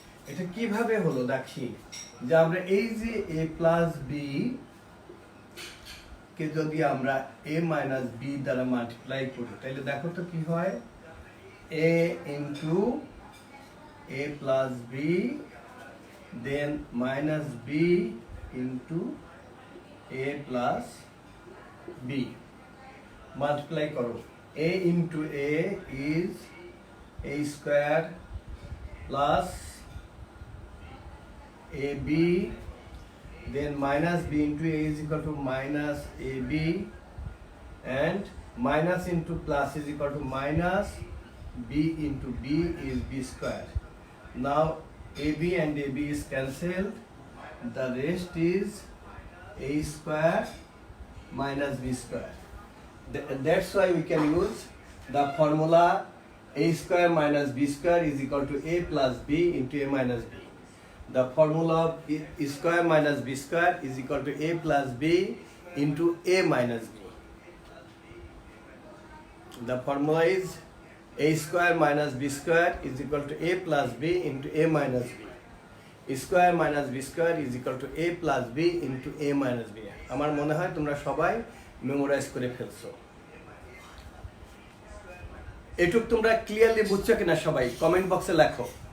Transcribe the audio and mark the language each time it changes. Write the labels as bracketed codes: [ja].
[bn] এটা কিভাবে হলো দেখি, যে আমরা এই যে a প্লাস বি কে যদি আমরা a মাইনাস বি দ্বারা মাল্টিপ্লাই করি, তাহলে দেখো তো কি হয়। [en] a into a plus b then minus b into a plus b multiply করো। a into a is a square plus ab, then minus b into a is equal to minus ab, and minus into plus is equal to minus b into b is b square. Now ab and ab is cancelled, the rest is a square minus b square. That's why we can use the formula a square minus b square is equal to a plus b into a minus b. The formula of a square minus b square is equal to a plus b into a minus b. The formula is a square minus b square is equal to a plus b into a minus b. A square minus b square is equal to a plus b into a minus b. [bn] আমার মনে হয় তোমরা সবাই memorise করে ফেলছো। এটুক তোমরা clearly বুঝছো কিনা সবাই কমেন্ট বক্সে লেখো।